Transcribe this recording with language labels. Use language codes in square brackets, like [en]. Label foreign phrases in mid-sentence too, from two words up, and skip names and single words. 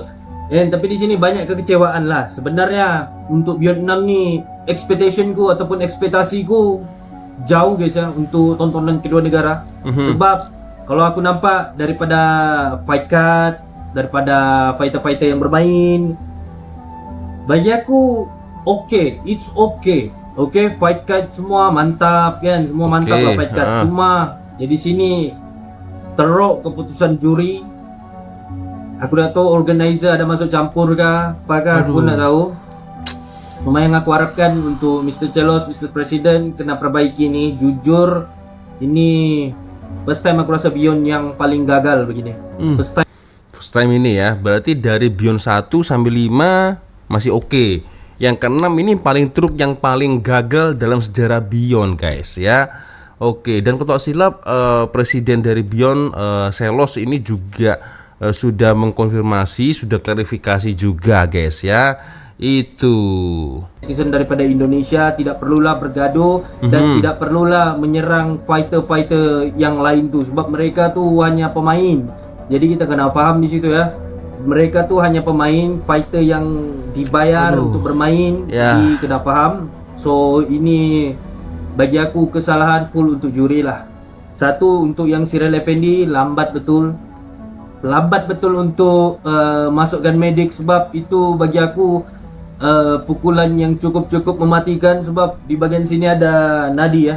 [ms] Tapi di sini banyak kekecewaan lah. Sebenarnya untuk Beyond 6 ni expectationku ataupun ekspektasiku jauh guys ya untuk tontonan kedua negara. Sebab kalau aku nampak daripada fight card, daripada fighter-fighter yang bermain, bagi aku [en] it's okay. [ms] Fight card semua mantap kan, semua mantap lah fight card. Cuma jadi sini teruk keputusan juri. Aku dah tahu organizer ada masuk campur kah, apakah aku nak tahu. Cuma yang aku harapkan untuk Mr. Chelos, Mr. President kena perbaiki ni. Jujur ini [en] First time [ms] aku rasa Beyond yang paling gagal begini. [en] First time [ms] ini ya. Berarti dari Beyond 1 sampai 5 masih oke. Yang ke-6 ini paling truk yang paling gagal dalam sejarah Beyond, guys ya. Oke, dan kalau tak silap presiden dari Beyond Selos ini juga sudah mengkonfirmasi, sudah klarifikasi juga, guys ya. Itu Netizen daripada Indonesia tidak perlulah bergaduh dan tidak perlulah menyerang fighter-fighter yang lain tuh, sebab mereka tuh hanya pemain. Jadi kita kena paham di situ ya. Mereka tuh hanya pemain, fighter yang dibayar untuk bermain. Jadi kena paham. So ini bagi aku kesalahan full untuk juri lah. Satu, untuk yang Cyril Effendi lambat betul untuk masukkan medik, sebab itu bagi aku pukulan yang cukup mematikan, sebab di bagian sini ada nadi ya.